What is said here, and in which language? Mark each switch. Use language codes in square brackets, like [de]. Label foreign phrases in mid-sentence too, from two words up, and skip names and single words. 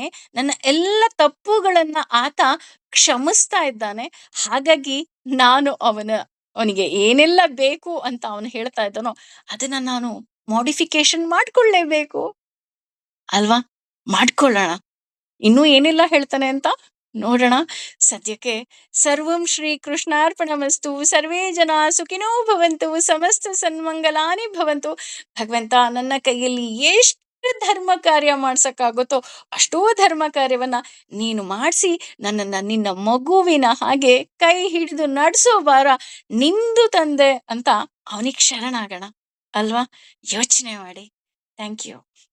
[kn] ನನ್ನ ಎಲ್ಲ ತಪ್ಪುಗಳನ್ನ ಆತ ಕ್ಷಮಿಸ್ತಾ ಇದ್ದಾನೆ. ಹಾಗಾಗಿ ನಾನು ಅವನಿಗೆ ಏನೆಲ್ಲ ಬೇಕು ಅಂತ ಅವನು ಹೇಳ್ತಾ ಇದ್ದಾನೋ ಅದನ್ನ ನಾನು ಮಾಡಿಫಿಕೇಶನ್ ಮಾಡ್ಕೊಳ್ಳೇಬೇಕು ಅಲ್ವಾ? ಮಾಡ್ಕೊಳ್ಳೋಣ. ಇನ್ನೂ ಏನೆಲ್ಲ ಹೇಳ್ತಾನೆ ಅಂತ ನೋಡೋಣ. ಸದ್ಯಕ್ಕೆ [sa] ಸರ್ವಂ ಶ್ರೀ ಕೃಷ್ಣಾರ್ಪಣಮಸ್ತು. ಸರ್ವೇ ಜನ ಸುಖಿನೋ ಭವಂತು. ಸಮಸ್ತ ಸನ್ಮಂಗಲಾನಿ ಭವಂತು. [kn] ಭಗವಂತ ನನ್ನ ಕೈಯಲ್ಲಿ ಎಷ್ಟು ಧರ್ಮ ಕಾರ್ಯ ಮಾಡ್ಸಕ್ಕಾಗುತ್ತೋ ಅಷ್ಟೋ ಧರ್ಮ ಕಾರ್ಯವನ್ನ ನೀನು ಮಾಡಿಸಿ ನನ್ನನ್ನ ನಿನ್ನ ಮಗುವಿನ ಹಾಗೆ ಕೈ ಹಿಡಿದು ನಡೆಸೋ ಭಾರ ನಿಂದು ತಂದೆ ಅಂತ ಅವನಿಗೆ ಶರಣಾಗೋಣ ಅಲ್ವಾ? ಯೋಚನೆ ಮಾಡಿ. [en] thank you.